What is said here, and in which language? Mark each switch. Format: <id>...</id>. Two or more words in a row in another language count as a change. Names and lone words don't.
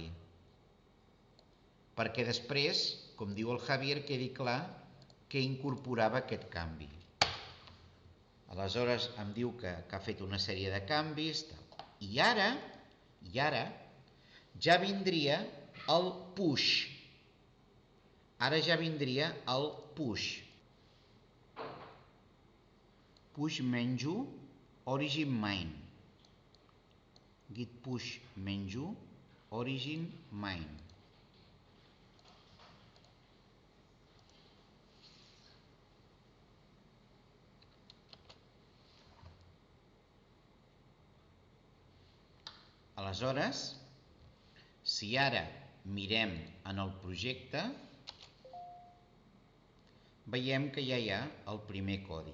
<ca>Perquè després, com diu el Javier, quedi clar que incorporava aquest canvi. Aleshores em diu que ha fet una sèrie de canvis. I ara ja vindria el push. Ara ja vindria el push.</ca> <en>Push -u origin main. Git push -u origin main.</en> <ca>Aleshores, si ara mirem en el projecte, veiem que ja hi ha el primer codi.</ca>